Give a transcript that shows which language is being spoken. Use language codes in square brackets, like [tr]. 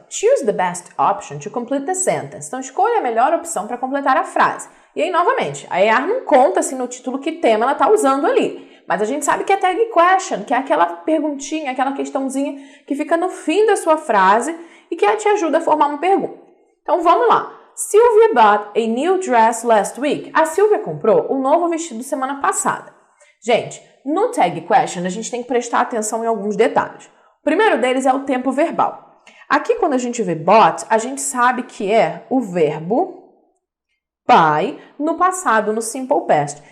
[en] Choose the best option to complete the sentence. [pt] Então, escolha a melhor opção para completar a frase. E aí, novamente, a EAR não conta assim no título que tema ela está usando ali. Mas a gente sabe que é tag question, que é aquela perguntinha, aquela questãozinha que fica no fim da sua frase e que te ajuda a formar uma pergunta. Então, vamos lá. [en] Sylvia bought a new dress last week. [pt] A Sylvia comprou um novo vestido semana passada. Gente, no tag question, a gente tem que prestar atenção em alguns detalhes. O primeiro deles é o tempo verbal. Aqui, quando a gente vê bought, a gente sabe que é o verbo buy no passado, no simple past.